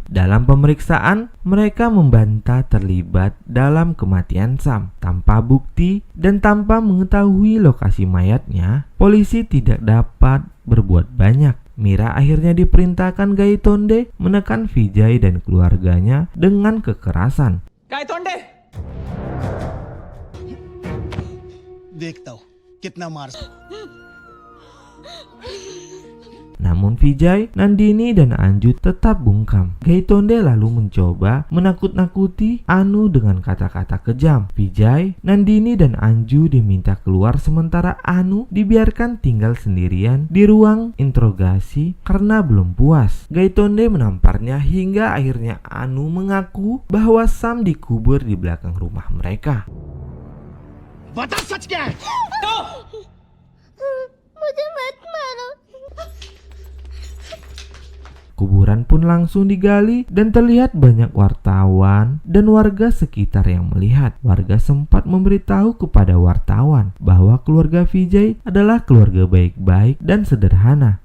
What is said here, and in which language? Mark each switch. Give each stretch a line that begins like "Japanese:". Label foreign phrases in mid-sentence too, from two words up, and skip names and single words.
Indonesian: Dalam pemeriksaan, mereka membantah terlibat dalam kematian Sam. Tanpa bukti dan tanpa mengetahui lokasi mayatnya, polisi tidak dapat berbuat banyak. Mira akhirnya diperintahkan Gaitonde menekan Vijay dan keluarganya dengan kekerasan.
Hindi: गायतोंडे देखता हूँ कितना मार
Indonesian: Namun Vijay, Nandini, dan Anju tetap bungkam. Gaitonde lalu mencoba menakut-nakuti Anu dengan kata-kata kejam. Vijay, Nandini, dan Anju diminta keluar sementara Anu dibiarkan tinggal sendirian di ruang interogasi karena belum puas. Gaitonde menamparnya hingga akhirnya Anu mengaku bahwa Sam dikubur di belakang rumah mereka.
Hindi: बता सच क्या है मुझे मत मारो।
Indonesian: Kuburan pun langsung digali dan terlihat banyak wartawan dan warga sekitar yang melihat. Warga sempat memberitahu kepada wartawan bahwa keluarga Vijay adalah keluarga baik-baik dan sederhana.